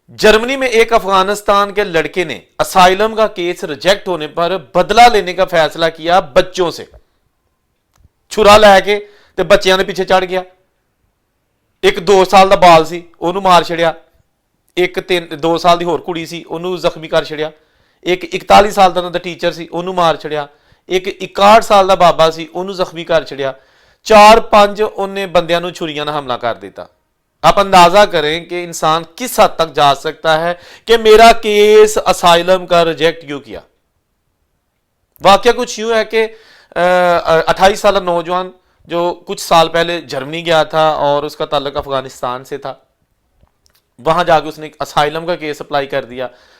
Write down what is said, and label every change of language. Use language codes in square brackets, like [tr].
[hi] Germany में एक अफगानिस्तान के लड़के ने असाइलम का केस रिजेक्ट होने पर बदला लेने का फैसला किया बच्चों से। [pa] छुरा लैके ते बच्चियां दे पीछे चढ़ गया। [hi] एक 2 साल [pa] ਦਾ ਬਾਲ ਸੀ ਉਹਨੂੰ ਮਾਰ ਛੜਿਆ, ਇੱਕ 2 ਸਾਲ ਦੀ ਹੋਰ ਕੁੜੀ ਸੀ ਉਹਨੂੰ ਜ਼ਖਮੀ ਕਰ ਛੜਿਆ, ਇੱਕ 41 ਸਾਲ ਦਾ ਟੀਚਰ ਸੀ ਉਹਨੂੰ ਮਾਰ ਛੜਿਆ, ਇੱਕ 61 ਸਾਲ ਦਾ ਬਾਬਾ ਸੀ ਉਹਨੂੰ ਜ਼ਖਮੀ ਕਰ ਛੜਿਆ। 4-5 ਉਹਨੇ ਬੰਦਿਆਂ ਨੂੰ ਛੁਰੀਆਂ ਨਾਲ ਹਮਲਾ ਕਰ ਦਿੱਤਾ। [hi] आप अंदाजा करें कि इंसान किस हद तक जा सकता है कि मेरा केस असाइलम का रिजेक्ट क्यों किया। वाकया कुछ यूं है कि 28 साल नौजवान जो कुछ साल पहले जर्मनी गया था और उसका ताल्लुक अफगानिस्तान से था, वहां जाके उसने असाइलम का केस अप्लाई कर दिया।